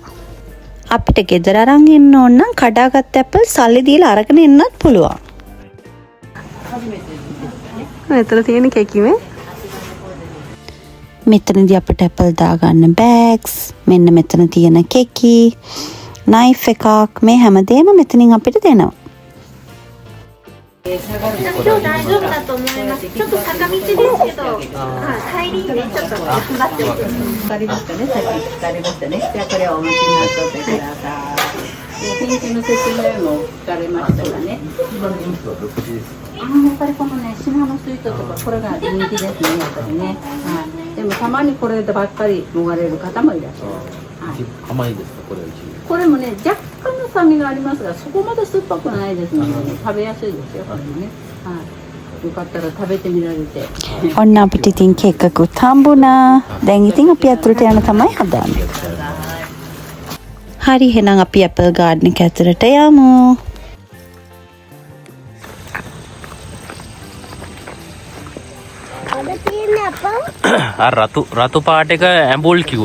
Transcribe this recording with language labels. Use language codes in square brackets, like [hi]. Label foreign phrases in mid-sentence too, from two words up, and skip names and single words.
[si] අපිට ගෙදර අරන් එන්න ඕන නම් කඩාගත් ඇපල් සල්ලි දීලා අරගෙන එන්නත් පුළුවන්. මෙතන තියෙන කෙකිමේ මෙතනදී අපිට ඇපල් දාගන්න බෑග්ස්, මෙන්න මෙතන තියෙන කෙකි, නයිෆ් එකක්, මේ හැමදේම මෙතනින් අපිට දෙනවා. [ja] 今日大丈夫だと思います。ちょっと坂道ですけど、帰りね、ちょっと頑張っておいて。わかりましたね。さっき聞かれましたね。じゃあこれをお持ちになっておいてください。で、品種の説明も聞かれましたがね。やっぱりこのね、シナノスイートとかこれが人気ですね。やっぱりね。はい。でもたまにこればっかりもがれる方もいらっしゃる。はい。甘いですかこれうち。これもね、若干の酸味がありますが、そこまで酸っぱくないですので、ね、食べやすいですよ。これね。はい。よかったら食べてみられて。 [si] ඔන්න අපිට ඉතින් කේක් එකකුත් හම්බුණා. දැන් ඉතින් අපි අතුරට යන තමයි හදන්නේ. හරි එහෙනම් අපි [en] apple garden [si] එක ඇතුළට යමු. අර රතු පාට එක ඇම්බෝල් කිව්වා.